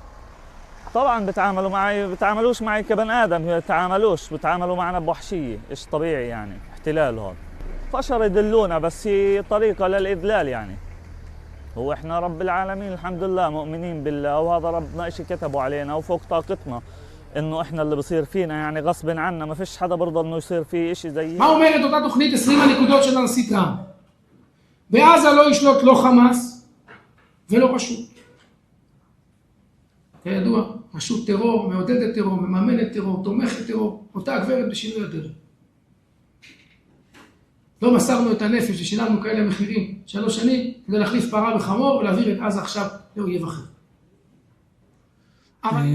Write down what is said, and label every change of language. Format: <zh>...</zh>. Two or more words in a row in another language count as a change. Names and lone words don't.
<ar>طبعا بتعاملوا معي، بتعاملوش معي كبني آدم، بتعاملوا معنا بوحشية، إيش طبيعي يعني، احتلال هون. فشر يدلونا، بس هي طريقة للإذلال يعني. هو إحنا رب العالمين الحمد لله مؤمنين بالله، وهذا ربنا إشي كتبوا علينا وفوق طاقتنا إنه إحنا اللي بصير فينا يعني غصب عنا، ما فيش حدا برضى إنه يصير فيه إشي زي.</ar> <he>מה אומרת אותה תוכנית 20 הנקודות של הנשיא טראמפ? בעזה לא ישלוט לא חמאס ולא רשות. כידוע, רשות טרור, מעודדת טרור, מממנת טרור, תומכת טרור, אותה הגברת בשינוי הדרך. לא מסרנו את הנפש ושילמנו כאלה מחירים 3 שנים כדי להחליף פרה בחמור ולהעביר את עזה עכשיו לאויב אחר.</he>